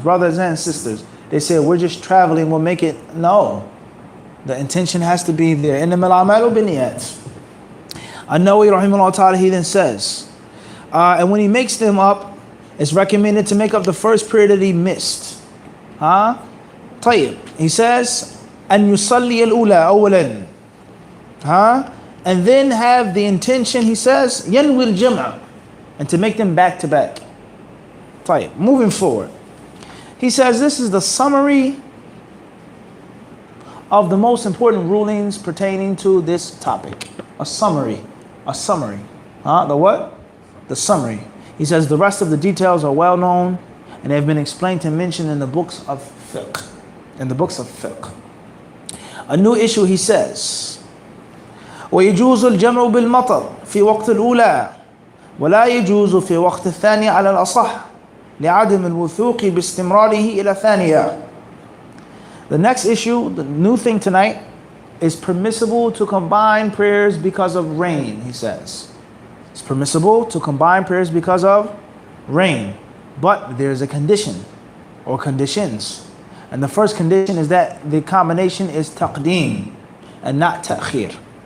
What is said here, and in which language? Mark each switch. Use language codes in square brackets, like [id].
[en] Brothers and sisters, they say, we're just traveling, we'll make it. No. The intention has to be there. [ar] إِنَّمَا الْأَعْمَالُ بِالنِّيَّاتِ. [en] An-Nawawi rahimahullah ta'ala, he then says, and when he makes them up, it's recommended to make up the first prayer that he missed. [ar] طيب. [en] He says, [ar] أن يصلي الأولى أولا. [en] And then have the intention, he says, [ar] ينوي الجمع, [en] and to make them back to back. [ar] طيب. [en] Moving forward. He says this is the summary of the most important rulings pertaining to this topic. A summary. A summary. The what? The summary. He says the rest of the details are well known and they have been explained and mentioned in the books of fiqh. In the books of fiqh. A new issue, he says, [ar] ويجوز الجمع بالمطر في وقت الأولى ولا يجوز في وقت الثانية على الأصح لعدم الوثوق باستمراره إلى ثانية. [en] The next issue, the new thing tonight, is permissible to combine prayers because of rain, he says. It's permissible to combine prayers because of rain. But there's a condition or conditions. And the first condition is that the combination is taqdeem and not ta'khir.